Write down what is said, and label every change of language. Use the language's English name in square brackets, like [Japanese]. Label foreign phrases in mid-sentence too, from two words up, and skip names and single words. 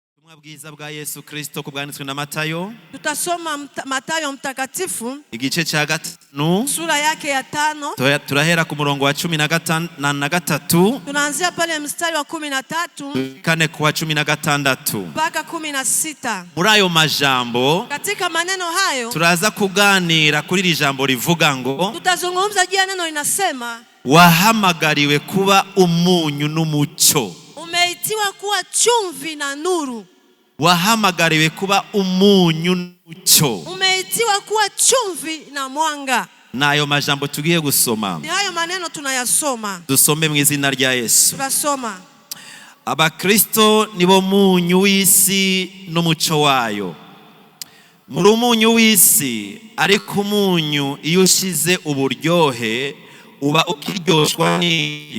[Kinyarwanda] Bwiza bwa Yesu Kristo kubwanditswe na Matayo. [Swahili] Tutasoma Matayo mtakatifu Igice cha 5 sura yake ya 5. [Kinyarwanda] Turahera ku murongo wa 13 na 13. [Swahili] Tunaanzia pale mstari wa 13 kane kwa 16 mpaka 16. [Kinyarwanda] Muri ayo majambo, [Swahili] katika maneno hayo [Kinyarwanda] turaza kuganira kuri iri jambo rivuga ngo [Swahili] tutazungumza juu ya neno linasema [Kinyarwanda] wahamagariwe kuba umunyu n'umucyo. [Swahili] Umeitiwa kuwa chumvi na nuru. [Kinyarwanda] Wahamagariwe kuba umunyu n'umucyo. [Swahili] Umeitiwa kuwa chumvi na mwanga. [Kinyarwanda] Nayo majambo tugiye gusoma. [Swahili] Ni hayo maneno tunayasoma. [Kinyarwanda] Dusome mu izina rya Yesu. [Swahili] Tunasoma. [Kinyarwanda] Abakristo nibo munyu w'isi n'umucyo wayo. Muri umunyu w'isi, ariko umunyu iyo ushize uburyohe uba ukiryoshwa n'iki?